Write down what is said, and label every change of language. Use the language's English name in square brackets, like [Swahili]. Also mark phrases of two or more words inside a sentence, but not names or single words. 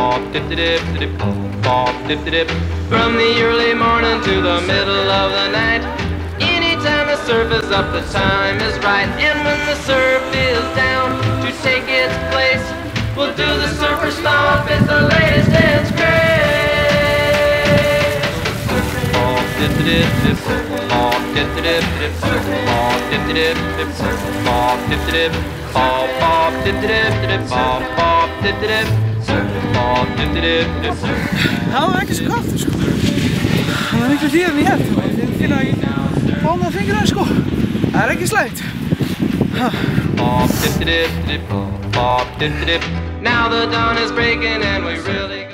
[English] From the early morning to the middle of the night, anytime the surf is up, the time is right. And when the surf is down to take its place, we'll do the surfer stomp. It's the latest dance craze. [Icelandic] Það var ekki svo kallt, sko. Það var miklu hlýjar en ég held. Ég finn að ég fá með fingrunum, sko. Það ekki slæmt. [English] Now the dawn is breaking and we really